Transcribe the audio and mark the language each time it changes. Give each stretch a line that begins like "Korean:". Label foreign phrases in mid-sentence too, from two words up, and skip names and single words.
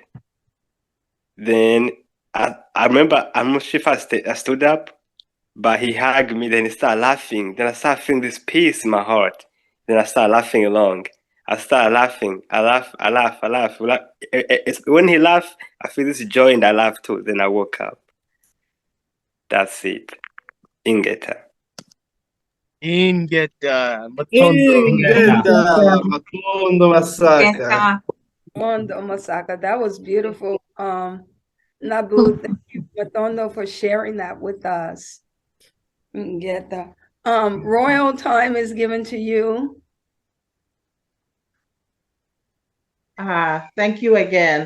English: Then I remember, I'm not sure if I stood up, but he hugged me. Then he started laughing. Then I started feeling this peace in my heart. Then I started laughing along. I start laughing. I laugh. When he laughs, I feel this joy and I laugh too. Then I woke up. That's it. Ingeta.
Kongo: Ingeta. Matondo. Ingeta, Matondo Masaka. Matondo Masaka.
English: That was beautiful. Nabu, thank you, Matondo, for sharing that with us. Ingeta. Royal time is given to you. Thank you again.